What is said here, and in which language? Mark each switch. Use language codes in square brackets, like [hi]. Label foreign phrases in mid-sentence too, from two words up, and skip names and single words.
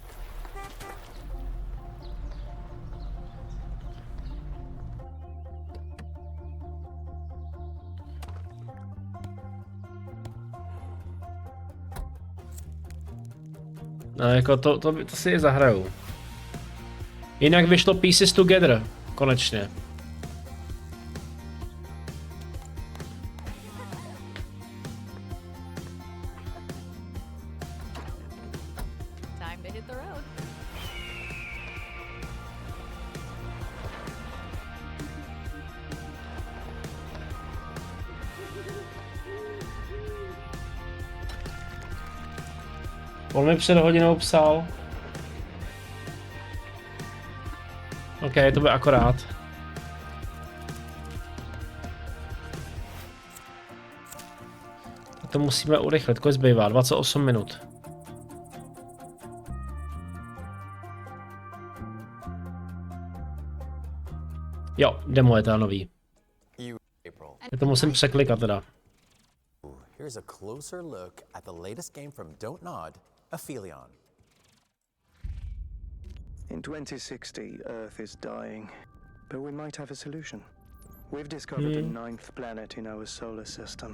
[cs] No jako to si je zahraju. Jinak vyšlo Pieces Together, konečně. [en] Time to hit the road. [cs] On mi před hodinou psal. OK, to bude akorát. To musíme urychlit, kolik zbývá? 28 minut. Jo, demo je ta nový. Já to musím překlikat teda. [en] Here's a closer look at the latest game from Don't Nod, Aphelion. In 2060, Earth is dying, but we might have a solution. We've discovered the 9th planet in our solar system.